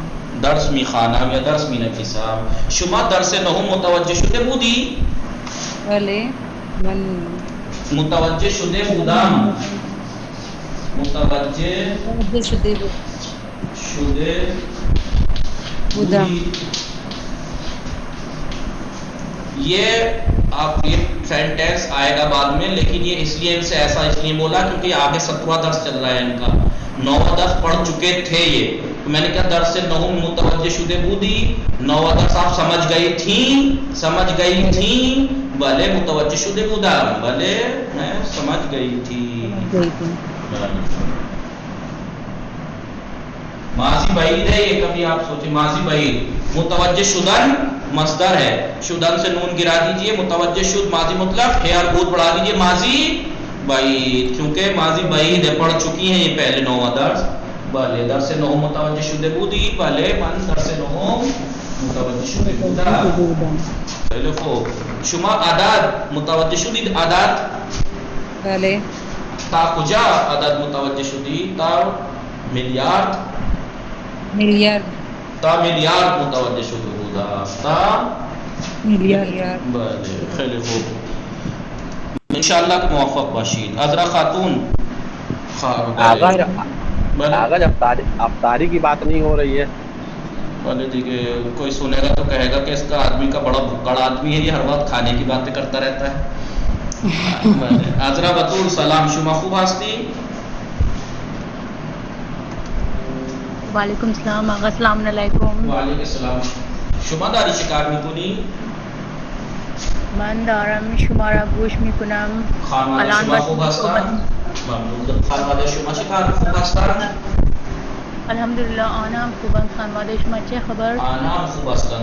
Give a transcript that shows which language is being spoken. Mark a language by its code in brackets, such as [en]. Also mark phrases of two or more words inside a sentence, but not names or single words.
[fa] درس میخوانم یا درس مینویسم. شما درس نهم متوجه شده بودی؟ بله من متوجه شده بودم. متوجه شده بودم. [ur] یہ آپ یہ سینٹینس آئے گا بعد میں، لیکن یہ اس لیے ان سے ایسا اس لیے بولا کیونکہ آگے 17واں درس چل رہا ہے ان کا. 9واں درس پڑھ چکے تھے یہ، تو میں نے کہا [fa] درس نهم متوجہ شدے بودی. [ur] 9واں درس آپ سمجھ گئی تھیں. بھلے [fa] متوجہ شدے بودم، [ur] بھلے میں سمجھ گئی تھی. ماضی بعید ہے یہ، کبھی آپ سوچیں ماضی بعید. [fa] متوجہ شدن [ur] مصدر ہے، شدن سے نون گرا دیجئے. [fa] متوجہ شد [ur] ماضی مطلق ہے اور بود بڑھا دیجئے ماضی بعید، کیونکہ ماضی بعید ہے، پڑھ چکی ہیں یہ پہلے 9واں درس. بھلے درس نهم متوجہ شدے بودی. بھلے من درس نهم متوجہ شدے بودم. [fa] خیلی خوب. شما عدد متوجه شدید؟ عدد بله. تا کجا عدد متوجه شدید؟ تا میلیارد تا میلیارد متوجه شده بودم. تا میلیارد. بله خیلی خوب. انشاءاللہ که موفق باشید. عذرا خاتون [ur] آقا جب افطاری کی بات نہیں ہو رہی ہے بولے دیکھے کوئی سنے گا تو کہے گا کہ اس کا آدمی کا بڑا بڑا آدمی ہے، یہ ہر وقت کھانے کی باتیں کرتا رہتا ہے. [fa] عذرا بطول سلام، شما خوب هستی؟ [ar] وعلیکم السلام آقا، السلام علیکم. وعلیکم السلام. [fa] شما داری چیکار میکنی؟ من دارم شما را گوش میکنم. خانواده الان شما با خوب شما صحبت هستن؟ ممنون. خانواده شما چیکار خوب هستن؟ الحمدلله آنم خوبم. خانواده شما چه خبر؟ آنها هم خوب هستند.